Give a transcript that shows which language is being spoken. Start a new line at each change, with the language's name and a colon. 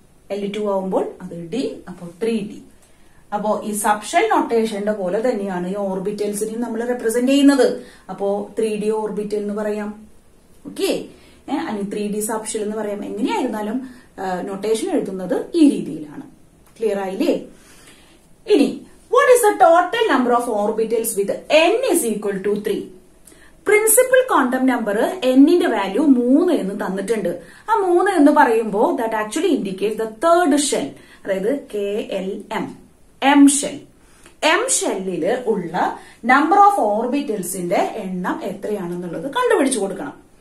Malayalam: l2 ആവുമ്പോൾ അത് d, അപ്പോ 3d. അപ്പോ ഈ സബ്ഷെൽ നൊട്ടേഷന്റെ പോലെ തന്നെയാണ് ഈ ഓർബിറ്റൽസിനെയും നമ്മൾ റെപ്രസെന്റ് ചെയ്യുന്നത്. അപ്പോ 3d ഓർബിറ്റൽ എന്ന് പറയാം. ഓക്കെ. അനി 3d സബ്ഷെൽ എന്ന് പറയാം. എങ്ങനെയായിരുന്നാലും നൊട്ടേഷൻ എഴുതുന്നത് ഈ രീതിയിലാണ്. ക്ലിയർ ആയില്ലേ?
English: ഇനി what is the total number of orbitals with n = 3?
Malayalam: Principal quantum number n-ന്റെ value 3 എന്ന് തന്നിട്ടുണ്ട്. ആ 3 എന്ന് പറയുമ്പോ
English: that actually indicate the third shell,
Malayalam: അതായത് KLM, M ഷെൽ. M ഷെല്ലില് ഉള്ള നമ്പർ ഓഫ് ഓർബിറ്റൽസിന്റെ എണ്ണം എത്രയാണെന്നുള്ളത് കണ്ടുപിടിച്ചു കൊടുക്കണം.